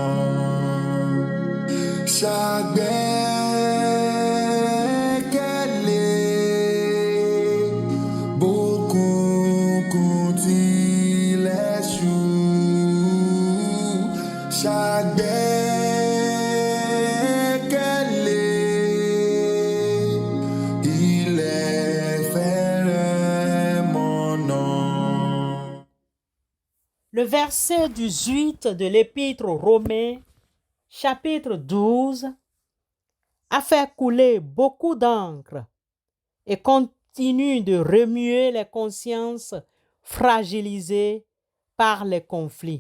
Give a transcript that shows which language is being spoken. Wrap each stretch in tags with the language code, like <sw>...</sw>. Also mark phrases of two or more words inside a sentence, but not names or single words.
<yo>Ṣàgbẹ́kẹ̀lé bókùnkùn tilẹ̀ ṣú. Ṣàgbẹ́kẹ̀lé ilẹ̀ fẹ́rẹ̀ mọ̀nà.</yo> <fr>Le verset 18 de l'Épître aux Romains, chapitre 12, a fait couler beaucoup d'encre et continue de remuer les consciences fragilisées par les conflits.</fr>